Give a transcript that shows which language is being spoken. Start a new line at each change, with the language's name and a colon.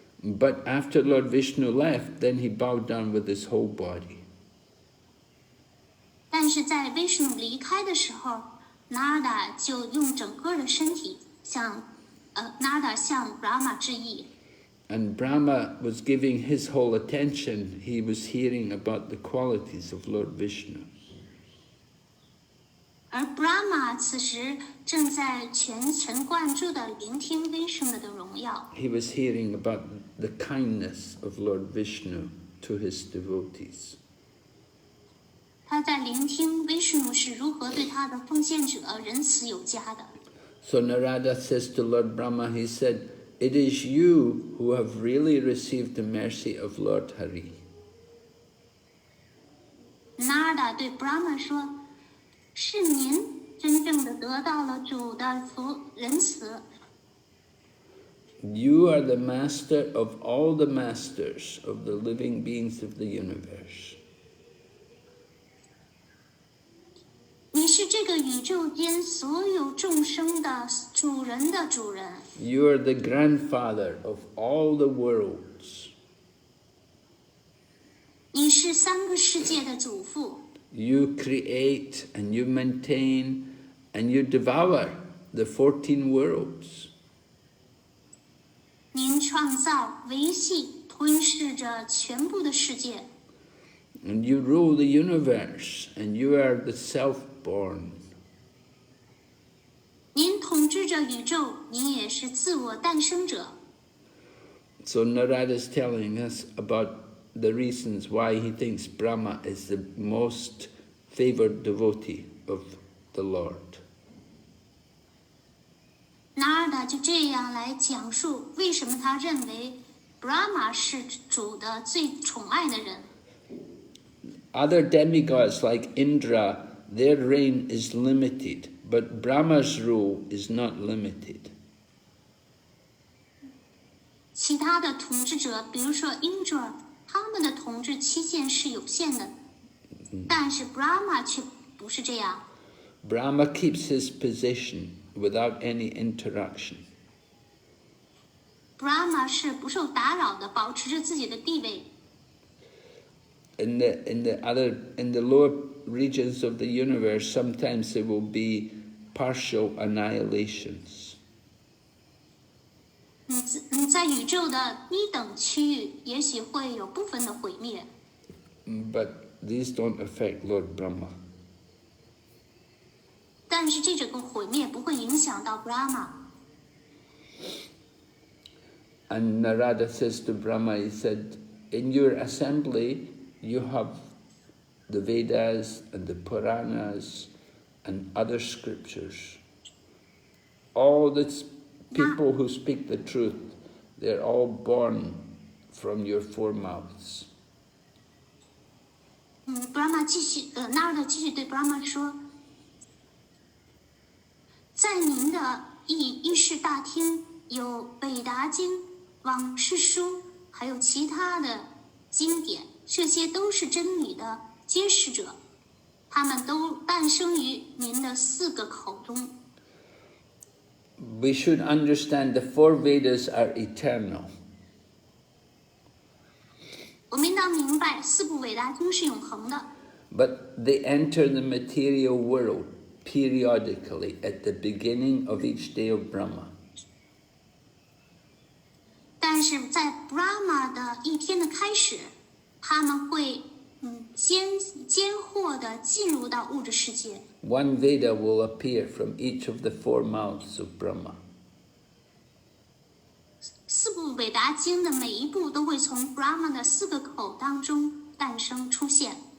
English: But after Lord Vishnu left, then he bowed down with his whole body.
Chinese: 但是在 Vishnu 离开的时候 ，Narada 就用整个的身体Narada 向 Brahma 致意。
English: And Brahma was giving his whole attention. He was hearing about the qualities of Lord Vishnu.
Chinese: 而 Brahma 此时正在全神贯注地聆听 Vishnu 的荣耀。
English: He was hearing about the kindness of Lord Vishnu to his devotees.
Chinese: 他在聆听 Vishnu 是如何对他的奉献者仁慈有加的。
English: So Narada says to Lord Brahma, he said, "It is you who have really received the mercy of Lord Hari."
Chinese: Narada 对 Brahma 说：“是您真正的得到了主的仁慈。
English: You are the master of all the masters of the living beings of the universe.
Chinese: 你是这个宇宙间所有众生的主人的主人。
English: You are the grandfather of all the worlds.
Chinese: 你是3个世界的祖父。
English: You create and you maintain and you devour the 14 worlds.
Chinese: 您创造、维系、吞噬着全部的世界。
English: And you rule the universe and you are the self-born.
Chinese: 您统治着宇宙，您也是自我诞生者。
English: So Narada is telling us about the reasons why he thinks Brahma is the most favored devotee of the Lord.
Chinese: Narada 就这样来讲述为什么他认为 Brahma 是主的最宠爱的人。
English: Other demigods like Indra, their reign is limited, but Brahma's rule is not limited.
Chinese: 其他的统治者，比如说 Indra， 他们的统治期限是有限的，但是 Brahma 却不是这样。
English: Brahma keeps his position without any interruption.
Chinese: Brahma 是不受打扰的，保持着自己的地位。
English: In the lower regions of the universe, sometimes there will be partial annihilations.
Chinese: 在宇宙的低等区域，也许会有部分的毁灭。
English: But these don't affect Lord Brahma.
Chinese: 但是这种毁灭不会影响到 Brahma。
English: And Narada says to Brahma, he said, in your assembly, you have the Vedas and the Puranas and other scriptures. All the people who speak the truth, they're all born from your four mouths.
Chinese: Brahma Narada 继续对 Brahma 说，在您的议事大厅有北达经、往事书，还有其他的经典，这些都是真理的揭示者，他们都诞生于您的4个口中。
English: We should understand the four Vedas are eternal.
Chinese: 我们应当明白4部伟大经是永恒的。
English: But they enter the material world periodically at the beginning of each day of Brahma.
Chinese: 但是在 Brahma 的一天的开始，他们会间或的进入到物质世界。
English: One Veda will appear from each of the four mouths of Brahma.
Chinese: 4部伟达经的每一部都会从 Brahma 的4个口当中诞生出现。